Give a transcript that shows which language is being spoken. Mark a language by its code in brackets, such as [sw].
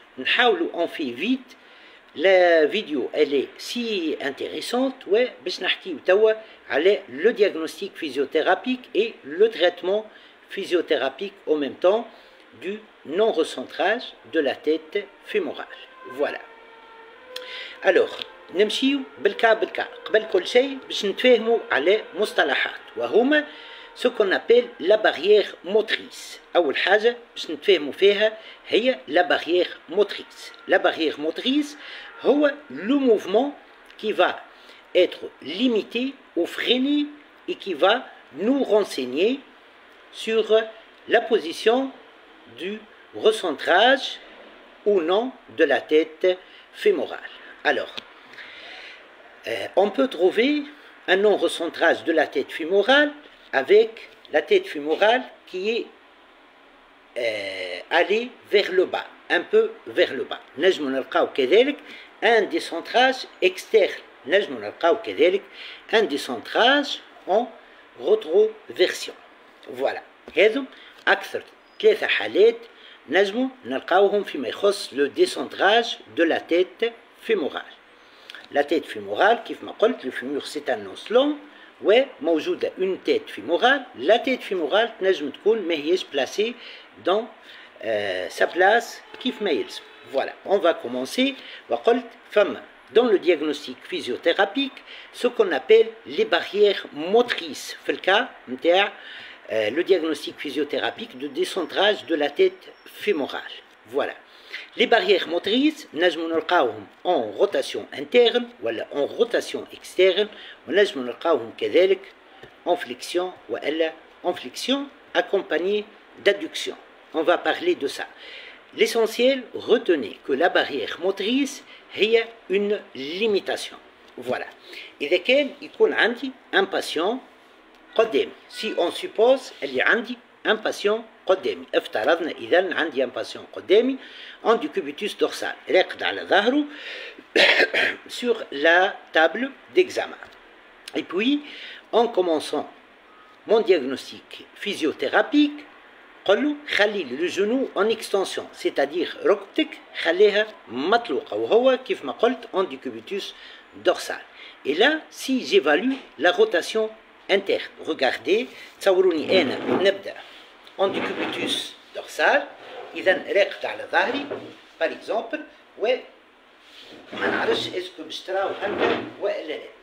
[fr] On fait vite. La vidéo elle est si intéressante [ar] باش نحكيو توا على [fr] le diagnostic physiothérapique et le traitement physiothérapique en même temps du non-recentrage de la tête fémorale. Voilà. Alors [ar] نمشيو بالكا قبل كل شيء باش نتفاهموا على مصطلحات وهما [fr] ce qu'on appelle la barrière motrice. [ar] أول حاجة باش نتفاهموا فيها هي [fr] la barrière motrice. La barrière motrice [ar] هو [fr] le mouvement qui va être limité ou freiné et qui va nous renseigner sur la position du recentrage ou non de la tête fémorale. Alors, on peut trouver un non-recentrage de la tête fémorale avec la tête fémorale qui est allée vers le bas, un peu vers le bas. [ar] نجم نلقاو كذلك [fr] un décentrage externe. [ar] نجم نلقاو كذلك [fr] un décentrage en rétroversion. Voilà. [ar] هذم أكثر 3 حالات نجم نلقاوهم فيما يخص [fr] le décentrage de la tête fémorale. La tête fémorale [ar] كيف ما قلت [fr] le fémur c'est un os long [ar] وموجودة [fr] une tête fémorale. La tête fémorale [ar] تنجم تكون ما هيش [fr] placée dans sa place [ar] كيف ما يلزم. [fr] Voilà, on va commencer. [ar] وقلت فما [fr] dans le diagnostic physiothérapique ce qu'on appelle les barrières motrices [ar] في الكا نتاع [fr] le diagnostic physiothérapique de décentrage de la tête fémorale. Voilà. Les barrières motrices, [ar] نجم نلقاوهم [fr] en rotation interne [ar] ولا [fr] en rotation externe [ar] ونجم نلقاوهم كذلك [fr] en flexion ولا en flexion accompagnée d'adduction. On va parler de ça. L'essentiel, retenez que la barrière motrice [ar] هي [fr] une limitation. Voilà. [ar] إذا كان يكون عندي [fr] un patient [ar] قدامي. [fr] Si on suppose [ar] اللي عندي [fr] un patient [ar] قدامي. افترضنا إذا عندي [fr] un patient [ar] قدامي [fr] en décubitus dorsal [ar] راقد على ظهره [fr] sur la table d'examen. Et puis, en commençant mon diagnostic physiothérapique, [ar] قل خلي [fr] le genou en extension, c'est-à-dire [ar] ركبتك خليها مطلوقة وهو كيف ما قلت [fr] en décubitus dorsal. Et là, si j'évalue la rotation interne, regardez, [ar] تصوروني أنا نبدأ [fr] en décubitus dorsal [ar] إذا راقد على ظهري [fr] par exemple [ar] و ما نعرفش اسكو باش تراو هكا ولا لا.